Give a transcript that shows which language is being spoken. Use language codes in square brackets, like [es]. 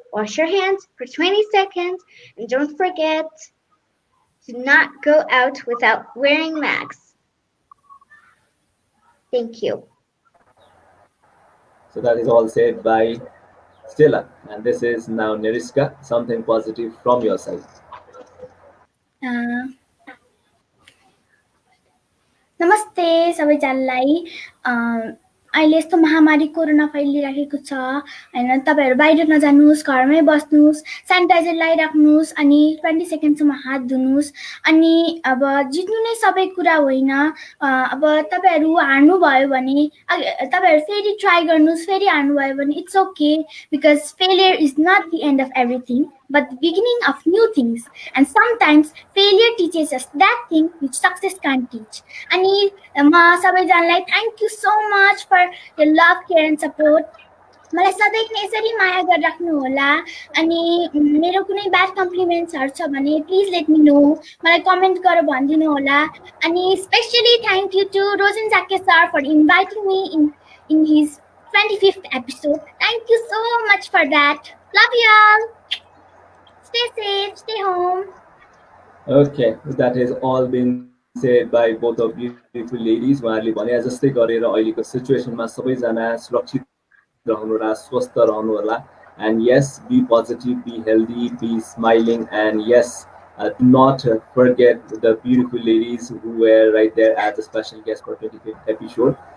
[en] Wash your hands for 20 seconds and don't forget to not go out without wearing masks. Thank you. So that is all said by Stella. And this is now Neriska, something positive from your side. [ne] Uh, नमस्ते सबैजनालाई अहिले यस्तो महामारी corona फैलिरहेको छ हैन तपाईहरु बाहिर नजानुस् घरमै बस्नुस् सेनिटाइजर लगाइराख्नुस् अनि 20 सेकेन्डसम्म हात धुनुस् अनि अब जित्नु नै सबै कुरा होइन अब तपाईहरु हार्नु भयो भने तपाईहरु फेरि ट्राई गर्नुस् फेरि हार्नु भयो भने it's okay because failure is not the and of everything but the beginning of new things. [en] And sometimes failure teaches us that thing which success can't teach. Ani ma सबैजनालाई thank you so much for your love, care and support. [ne] मलाई सधैँ नै यसरी माया गरिराख्नु होला अनि मेरो कुनै ब्याड कम्प्लिमेन्ट्सहरु छ भने प्लिज लेट मी नो मलाई कमेन्ट गरेर भनिदिनु होला अनि specially thank you to Rojan Shakya sir for inviting मी in his 25th episode. [en] Thank you so much for that. Love you all. Stay safe, stay home. Okay, that has all been said by both of beautiful ladies. उहाँहरूले भने जस्तै गरेर अहिलेको सिचुएसनमा सबैजना सुरक्षित रहनुहोला स्वस्थ रहनुहोला and yes, be positive, be healthy, be smiling, and yes, do not forget the beautiful ladies who were right there as a special guest for 25th episode.